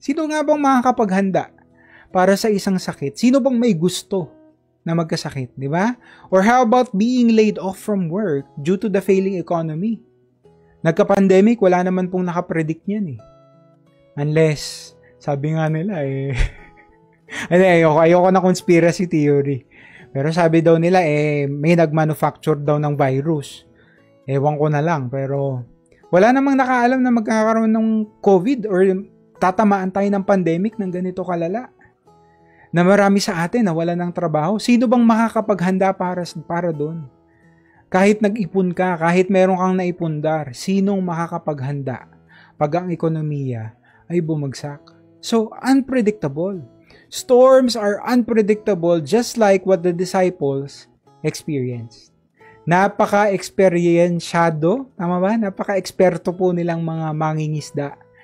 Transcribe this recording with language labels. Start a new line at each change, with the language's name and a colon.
Filipino: Sino nga bang makakapaghanda para sa isang sakit? Sino bang may gusto na magkasakit, di ba?
English: Or how about being laid off from work due to the failing economy?
Filipino: Nagka-pandemic, wala naman pong nakapredict niyan eh. Unless, sabi nga nila ayoko na conspiracy theory. Pero sabi daw nila may nag-manufacture daw ng virus. Ewan ko na lang, pero wala namang nakaalam na magkakaroon ng COVID or tatamaan tayo ng pandemic ng ganito kalala. Na marami sa atin na wala ng trabaho. Sino bang makakapaghanda para doon? Kahit nag-ipon ka, kahit meron kang naipundar, sinong makakapaghanda pag ang ekonomiya ay bumagsak?
English: So, unpredictable. Storms are unpredictable just like what the disciples experienced.
Filipino: Napaka-experyensyado, tama ba? Napaka-eksperto po nilang mga mangingisda.